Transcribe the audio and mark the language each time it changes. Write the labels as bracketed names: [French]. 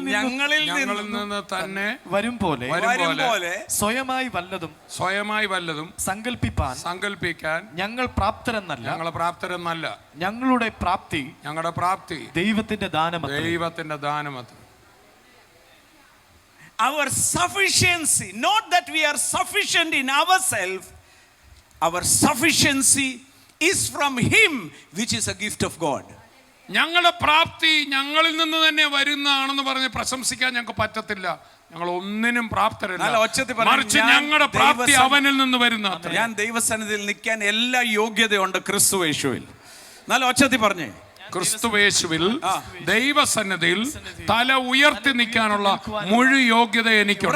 [Malayalam] നിന്ന് തന്നെ വരും പോലെ സ്വയമായി വല്ലതും സങ്കല്പിക്കാൻ ഞങ്ങൾ പ്രാപ്തരെന്നല്ല. ഞങ്ങളുടെ പ്രാപ്തി ദൈവത്തിന്റെ ദാനമത്രേ. [English] Our sufficiency, not that we are sufficient in ourselves, our sufficiency is from him, which is a gift of God. [Malayalam] ഞങ്ങളുടെ പ്രാപ്തി ഞങ്ങളിൽ നിന്ന് തന്നെ വരുന്നതാണെന്ന് പറഞ്ഞ് പ്രശംസിക്കാൻ ഞങ്ങൾക്ക് പറ്റത്തില്ല. ഞങ്ങൾ ഒന്നിനും പ്രാപ്തരല്ല, മറിച്ച് ഞങ്ങളുടെ പ്രാപ്തി അവനിൽ നിന്ന് വരുന്ന. ഞാൻ ദൈവസന്നിധിയിൽ നിൽക്കാൻ എല്ലാ യോഗ്യതയുണ്ട് ക്രിസ്തുയേശുവിൽ. നല്ല ഒച്ചത്തിൽ പറഞ്ഞേ, ക്രിസ്തുയേശുവിൽ ദൈവസന്നിധിയിൽ തല ഉയർത്തി നിൽക്കാനുള്ള മുഴു യോഗ്യത എനിക്കുണ്ട്.